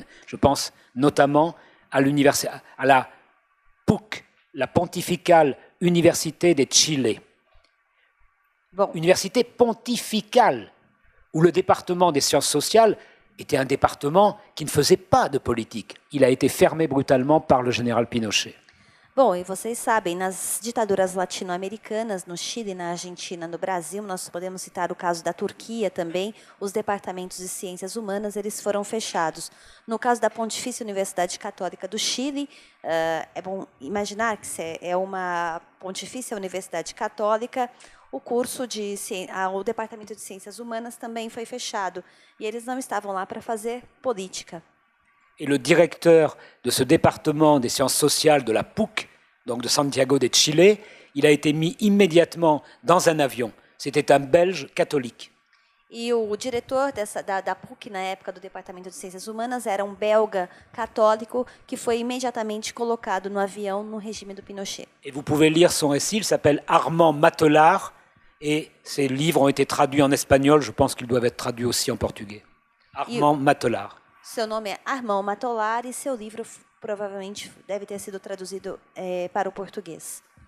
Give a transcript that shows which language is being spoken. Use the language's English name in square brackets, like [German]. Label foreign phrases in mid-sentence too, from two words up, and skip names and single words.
[French] Je pense notamment à la PUC, la Pontificale Université de Chile. Bon. Université pontificale, où le département des sciences sociales était un département qui ne faisait pas de politique. Il a été fermé brutalement par le général Pinochet. [Portuguese] Bom, e vocês sabem, nas ditaduras latino-americanas, no Chile, na Argentina, no Brasil, nós podemos citar o caso da Turquia também, os departamentos de ciências humanas, eles foram fechados. No caso da Pontifícia Universidade Católica do Chile, é bom imaginar que é uma Pontifícia Universidade Católica, o curso o departamento de ciências humanas também foi fechado, e eles não estavam lá para fazer política. [French] Et le directeur de ce département des sciences sociales de la PUC, donc de Santiago de Chile, il a été mis immédiatement dans un avion. C'était un Belge catholique. [Portuguese] E o diretor da PUC, na época do Departamento de Ciências Humanas, era um belga católico que foi imediatamente colocado no avião no regime do Pinochet. [French] Et vous pouvez lire son récit, il s'appelle Armand Matelard, et ses livres ont été traduits en espagnol, je pense qu'ils doivent être traduits aussi en portugais. Armand Matelard. [Portuguese] Seu nome é Armand Matelard e seu livro provavelmente deve ter sido traduzido para o português.